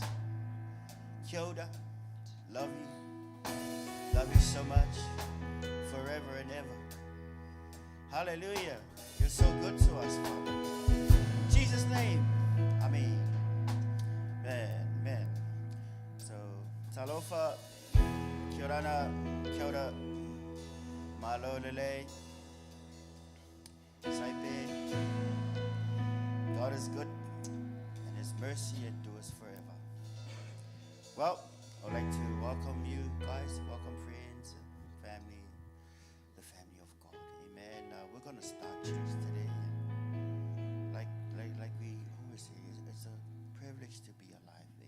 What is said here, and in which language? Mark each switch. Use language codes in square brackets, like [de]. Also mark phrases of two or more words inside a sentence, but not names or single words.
[mi] Kia ora. [en] Love you. Love you so much. Forever and ever. Hallelujah. You're so good to us, Father. In Jesus' name. Amen. Amen. So, [mi] talofa, kia ora, kia ora, malo lele, saipe. [en] God is good, and His mercy endures forever. Well, I'd like to welcome you guys, welcome friends and family, the family of God. Amen. We're going to start church today. Like we always say, it's a privilege to be alive.